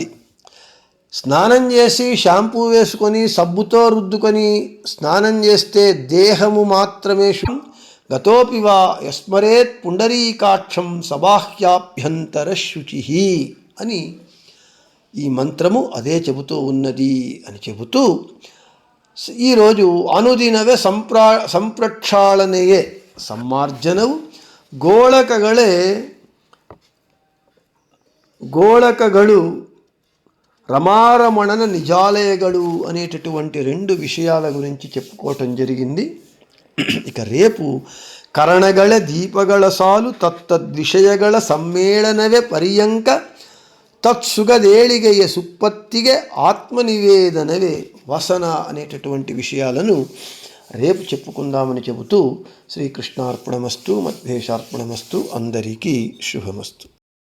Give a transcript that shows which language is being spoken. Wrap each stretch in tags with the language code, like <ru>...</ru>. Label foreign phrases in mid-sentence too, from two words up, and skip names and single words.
<te>స్నానం చేసి షాంపూ వేసుకొని సబ్బుతో రుద్దుకొని స్నానం చేస్తే దేహము మాత్రమే</te> <sa>గతోపి వా యస్మరేత్ పుండరీకాక్షం సబాహ్యాభ్యంతర శుచి</sa> <te>అని ఈ మంత్రము అదే చెబుతూ ఉన్నది అని చెబుతూ ఈరోజు</te> <kn>ಅನುದಿನವೇ ಸಂಪ್ರಕ್ಷಾಳನೆಯೇ ಸಮ್ಮಾರ್ಜನವು ಗೋಳಕಗಳು ರಮಾರಮಣನ ನಿಜಾಲಯಗಡು</kn> <te>అనేటటువంటి 2 విషయాల గురించి చెప్పుకోవటం జరిగింది. ఇక రేపు</te> <kn>ಕರಣಗಳ ದೀಪಗಳ ಸಾಲು ತತ್ತದ್ವಿಷಯಗಳ ಸಮ್ಮೇಳನವೇ ಪರ್ಯಂಕ ತತ್ಸುಗದೇಳಿಗಯ್ಯ ಸುಪ್ಪತ್ತಿಗೆ ಆತ್ಮನಿವೇದನವೇ ವಸನ</kn> <te>అనేటటువంటి విషయాలను రేపు చెప్పుకుందామని చెబుతూ శ్రీకృష్ణార్పణమస్తు, మధ్వేశార్పణమస్తు, అందరికీ శుభమస్తు.</te>